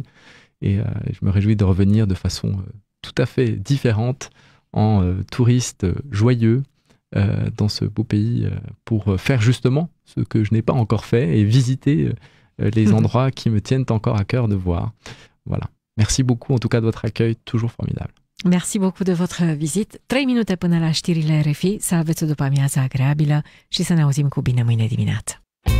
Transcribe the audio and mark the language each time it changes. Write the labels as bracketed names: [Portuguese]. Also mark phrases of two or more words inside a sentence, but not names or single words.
[French] Et je me réjouis de revenir de façon tout à fait différente en touriste joyeux dans ce beau pays pour faire justement ce que je n'ai pas encore fait et visiter les endroits qui me tiennent encore à cœur de voir. Voilà. Merci beaucoup en tout cas de votre accueil, toujours formidable. Merci beaucoup de votre visite. [Romanian] 3 minute până la știrile RFI, să aveți o după-amiază agreabilă și să ne auzim cu bine mâine dimineață.